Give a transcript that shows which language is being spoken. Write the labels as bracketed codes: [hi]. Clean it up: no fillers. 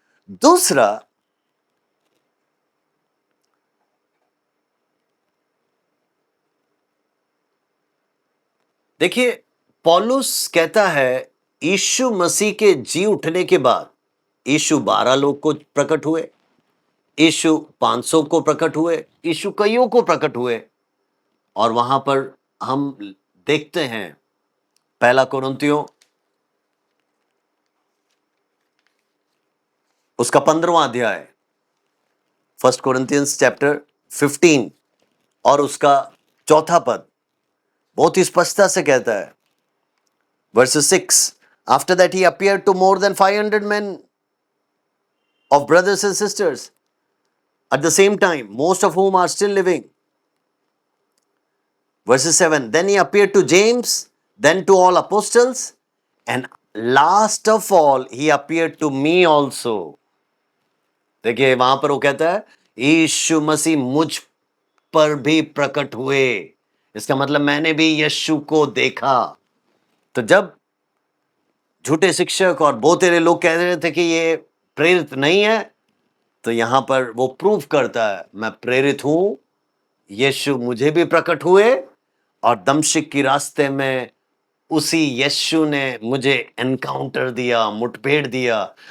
[hi] दूसरा, देखिए, पौलुस कहता है यीशु मसीह के जी उठने के बाद यीशु 12 लोग को प्रकट हुए, यीशु 500 को प्रकट हुए, यीशु कईयों को प्रकट हुए। और वहां पर हम देखते हैं पहला कुरिन्थियों उसका 15वां अध्याय, 1 Corinthians चैप्टर 15 और उसका 4था पद बहुत ही स्पष्टता से कहता है, [en] verse 6, after that he appeared to more than 500 men of brothers and sisters at the same time, most of whom are still living. Verse 7, then he appeared to James, then to all apostles, and last of all, he appeared to me also. [hi] देखिए वहां पर वो कहता है यीशु मसीह मुझ पर भी प्रकट हुए। इसका मतलब मैंने भी यीशु को देखा। तो जब झूठे शिक्षक और बहुतेरे लोग कह रहे थे कि ये प्रेरित नहीं है, तो यहां पर वो प्रूव करता है मैं प्रेरित हूं, यीशु मुझे भी प्रकट हुए, और दमश्क की रास्ते में उसी यीशु ने मुझे एनकाउंटर दिया, मुठभेड़ दिया।